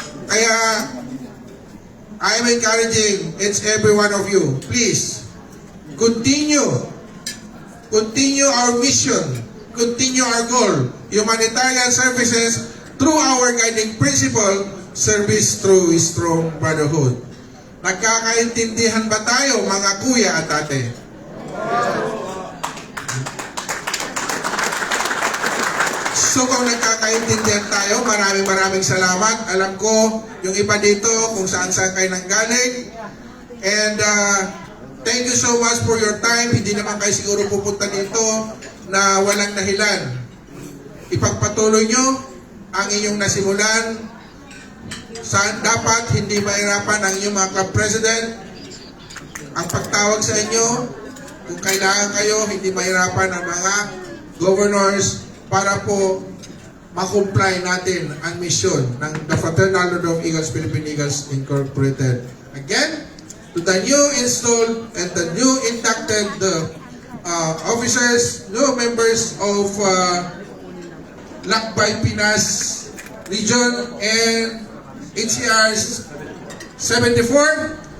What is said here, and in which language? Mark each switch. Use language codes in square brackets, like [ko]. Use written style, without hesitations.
[en] Kaya, I'm encouraging every one of you, please, continue our mission, continue our goal, humanitarian services through our guiding principle, service through strong brotherhood. [tl] Nagkakaintindihan ba tayo, mga kuya at ate? So kung nagkakaintindihan tayo, maraming salamat. Alam ko, yung iba dito, kung saan-saan kayo nanggaling. [en] And thank you so much for your time. [tl] Hindi naman kayo siguro pupunta dito na walang dahilan. Ipagpatuloy nyo ang inyong nasimulan. Saan dapat hindi mahirapan ang inyong mga club president. Ang pagtawag sa inyo, kung kailangan kayo, hindi mahirapan ang mga governors para po makomply natin ang mission ng the Fraternal Order of Eagles, Philippine Eagles Incorporated. [en] Again, to the new installed and the new inducted officers, new members of Lakbay Pinas Region and HCR 74.